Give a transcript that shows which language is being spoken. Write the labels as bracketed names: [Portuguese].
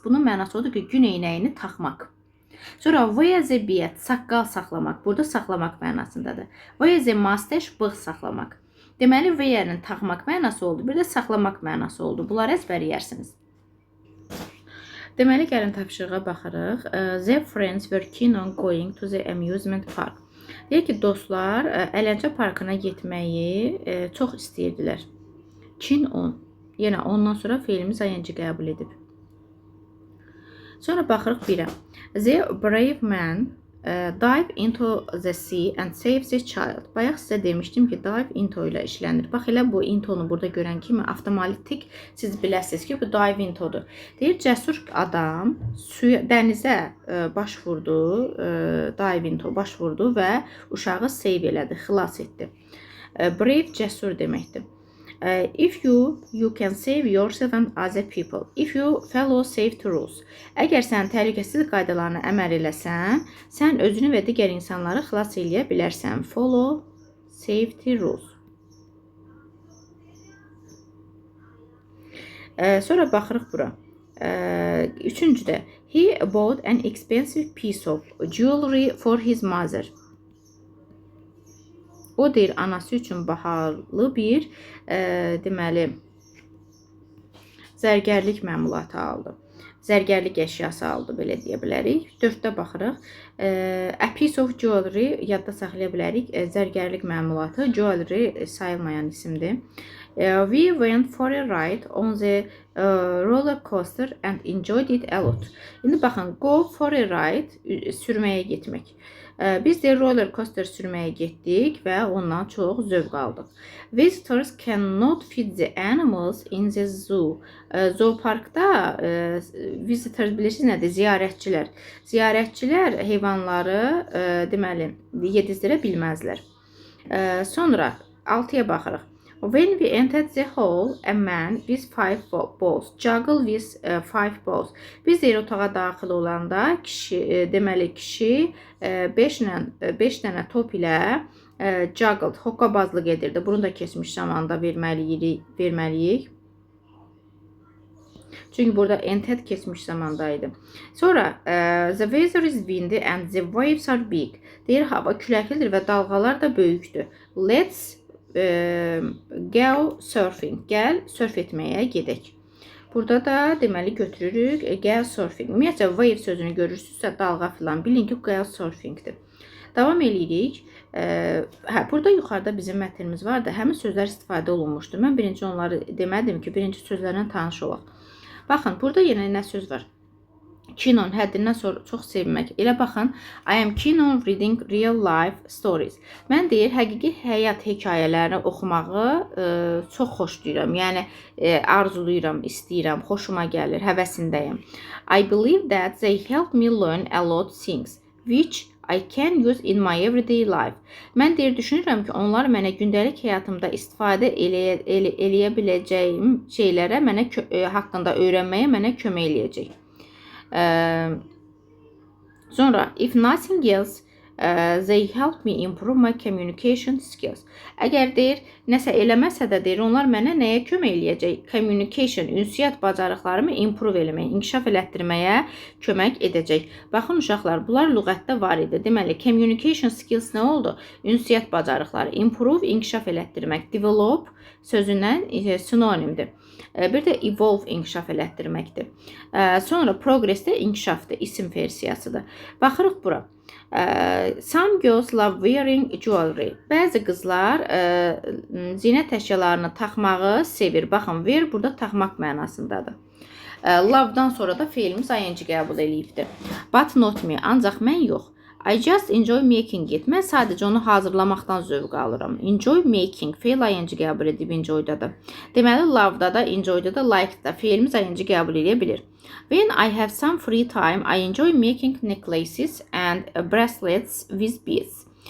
[Azerbaijani] Bunun mənası odur ki, gün eynəyini taxmaq. Sonra [English] wear the beard, [Azerbaijani] saqqal saxlamaq. Burada saxlamaq mənasındadır. [English] Wear the mustache, [Azerbaijani] bığ saxlamaq. Deməli, wear-ın taxmaq mənası oldu, bir də saxlamaq mənası oldu. Bunları əzbərləyirsiniz. Deməli, gəlin tapşırığa baxırıq. [English] The friends were keen on going to the amusement park. [Azerbaijani] Deyir ki, dostlar əyləncə parkına getməyi çox istəyirdilər. Keen on. Yenə ondan sonra feilimiz ing qəbul edib. Sonra baxırıq 1-ə. [English] The brave man dive into the sea and save the child. [Azerbaijani] Bayaq sizə demişdim ki, dive into ilə işlənir. Bax, elə bu intonu burada görən kimi avtomatik siz biləsiniz ki, bu dive intodur. Deyir, cəsur adam dənizə baş vurdu, dive into baş vurdu və uşağı save elədi, xilas etdi. Brave, cəsur deməkdir. [English] If you can save yourself and other people. If you follow safety rules. [Azerbaijani] Əgər sən təhlükəsizlik qaydalarına əməl eləsən, sən özünü və digər insanları xilas eləyə bilərsən. [English] Follow safety rules. [Azerbaijani] Sonra baxırıq bura. Üçüncüdə. [English] He bought an expensive piece of jewelry for his mother. [Azerbaijani] O deyir, anası üçün bahalı bir, deməli, zərgərlik məmulatı aldı. Zərgərlik əşyası aldı, belə deyə bilərik. 4-də baxırıq. [English] A piece of jewelry, [Azerbaijani] yadda saxlaya bilərik. Zərgərlik məmulatı, jewelry sayılmayan isimdir. [English] We went for a ride on the roller coaster and enjoyed it a lot. [Azerbaijani] İndi baxın, [English] go for a ride, [Azerbaijani] sürməyə getmək. Biz də roller coaster sürməyə getdik və ondan çox zövq aldıq. [English] Visitors cannot feed the animals in the zoo. [Azerbaijani] Zooparkda visitors bilirsiniz nədir? Ziyarətçilər. Ziyarətçilər heyvanları deməli yedizdirə bilməzlər. Sonra 6-ya baxırıq. [English] When we entered the hall, a man with 5 balls juggled with 5 balls. [Azerbaijani] Biz deyir otağa daxil olanda deməli kişi 5 dənə top ilə juggled, hoqqabazlıq edirdi. Bunu da keçmiş zamanda verməliyik. Çünki burada entered keçmiş zamandaydı. [English] Sonra the weather is windy and the waves are big. [Azerbaijani] Deyir hava küləklidir və dalğalar da böyükdür. [English] Let's go surfing. [Azerbaijani] Gəl surf etməyə gedək. Burada da deməli götürürük go surfing. Ümumiyyətlə wave sözünü görürsünüzsə dalğa filan bilin ki, go surfingdir. Davam edirik. Burada yuxarıda bizim mətnimiz var da, həmin sözlər istifadə olunmuşdur. Mən birinci onları demədim ki, birinci sözlərlə tanış olaq. Baxın, burada yenə nə söz var? [English] Keen on, [Azerbaijani] həddindən sonra çox sevmək. Elə baxın, [English] I am keen on reading real life stories. [Azerbaijani] Mən deyir, həqiqi həyat hekayələrini oxumağı çox xoşlayıram. Yəni, arzuluyuram, istəyirəm, xoşuma gəlir, həvəsindəyim. [English] I believe that they help me learn a lot things, which I can use in my everyday life. [Azerbaijani] Mən deyir, düşünürəm ki, onlar mənə gündəlik həyatımda istifadə eləyə biləcəyim şeylərə haqqında öyrənməyə mənə kömək eləyəcək. [English] Sonra, if nothing else, they help me improve my communication skills. [Azerbaijani] Əgər deyir, nəsə eləməsə də deyir, onlar mənə nəyə kömək eləyəcək? Communication, ünsiyyət bacarıqlarımı improve eləməyə, inkişaf elətdirməyə kömək edəcək. Baxın uşaqlar, bunlar lüğətdə var idi. Deməli, communication skills nə oldu? Ünsiyyət bacarıqları. Improve, inkişaf elətdirmək. Develop sözündən sinonimdir. Bir də evolve, inkişaf elətdirməkdir. Sonra progress də inkişafdır, isim versiyasıdır. Baxırıq bura. [English] Some girls love wearing jewelry. [Azerbaijani] Bəzi qızlar zinət əşyalarını taxmağı sevir. Baxın, wear burada taxmaq mənasındadır. Love-dan sonra da feilimiz ing qəbul eləyibdir. [English] But not me, [Azerbaijani] ancaq mən yox. [English] I just enjoy making it. [Azerbaijani] Mən sadəcə onu hazırlamaqdan zövq alıram. Enjoy making. Feil ing qəbul edib enjoy-dadır. Deməli, love-da da, enjoy-da da, like-da feilimiz ing qəbul edə bilir. [English] When I have some free time, I enjoy making necklaces and bracelets with beads.